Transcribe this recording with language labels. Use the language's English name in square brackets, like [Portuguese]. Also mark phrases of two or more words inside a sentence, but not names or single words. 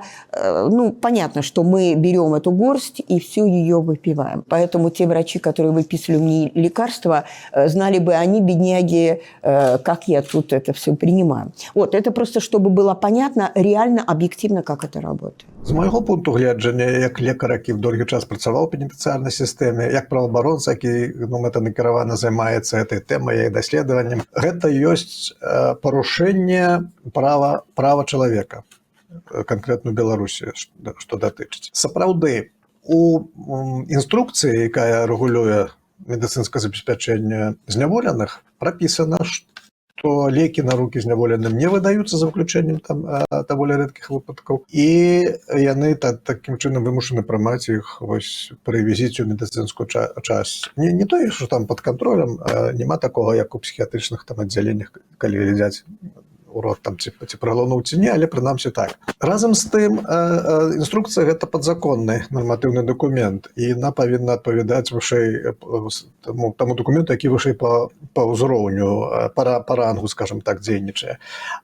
[Russian] Понятно, что мы берем эту горсть и всю ее выпиваем. Поэтому те врачи, которые выписывали мне лекарства, знали бы они, бедняги, как я тут это все принимаю. Вот, это просто, чтобы было понятно, реально, объективно, как это работает. [Belarusian] З майго пункту гледжання, як лекар, [Ukrainian] який довгий час працював [Belarusian] у пенітенціарній системі, як правоабаронца, який метанакіравана займаецца этой тэмай і даследаваннем, гэта ёсць парушэнне права чалавека, канкрэтна ў Беларусі, што датычыць. Сапраўды, у інструкцыі, якая рэгулюе медыцынскае забеспячэнне зняволеных, прапісана, что леки на руки зняволеным не выдаются за выключением даволі рэдкіх выпадкаў, і яны таким чынам вымушаны прымаць іх пры візіце ў медыцынскую часть. [Russian] Не то, што там под контролем, [Belarusian] няма такого, як у псіхіятрычных аддзяленнях, калі глядзяць у рот ці праглынуў ці не, але прынамсі так. Разам з тым, інструкцыя гэта падзаконны нарматыўны дакумент, і яна павінна адпавядаць вышэй таму дакументу, які вышэй па ўзроўню, па рангу, скажем так, дзейнічае.